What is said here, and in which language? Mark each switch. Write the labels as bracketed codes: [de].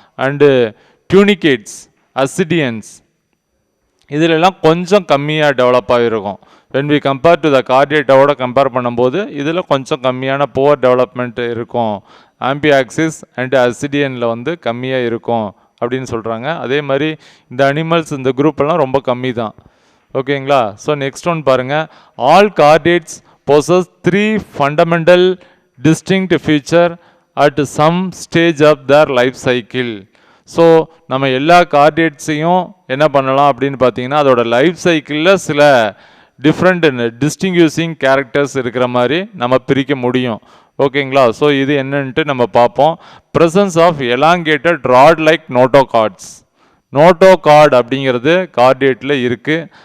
[ta] And டியூனிகேட்ஸ், அசிடியன்ஸ் இதிலெல்லாம் கொஞ்சம் கம்மியாக டெவலப் ஆகிருக்கும். [en] when we compare to the [ta] கார்டேட்டாவோட compare பண்ணும்போது இதில் கொஞ்சம் கம்மியான புவர் டெவலப்மெண்ட் இருக்கும். ஆம்பியாக்சிஸ் அண்ட் அசிடியனில் வந்து கம்மியாக இருக்கும் அப்படின்னு சொல்கிறாங்க. அதே மாதிரி இந்த அனிமல்ஸ் இந்த குரூப்பெல்லாம் ரொம்ப கம்மி தான். ஓகேங்களா? ஸோ நெக்ஸ்ட் ஒன் பாருங்கள். [en] All chordates possess 3 fundamental distinct feature at some stage of their life cycle. [ta] So நம்ம எல்லா கார்டேட்ஸையும் என்ன பண்ணலாம் அப்படின்னு பார்த்தீங்கன்னா அதோட லைஃப் சைக்கிளில் சில [en] different distinguishing characters [ta] இருக்கிற மாதிரி நம்ம பிரிக்க முடியும். ஓகேங்களா? ஸோ இது என்னன்ட்டு நம்ம பார்ப்போம். [en] presence of elongated rod like notochord [ta] அப்படிங்கிறது கார்டேட்டில் இருக்குது.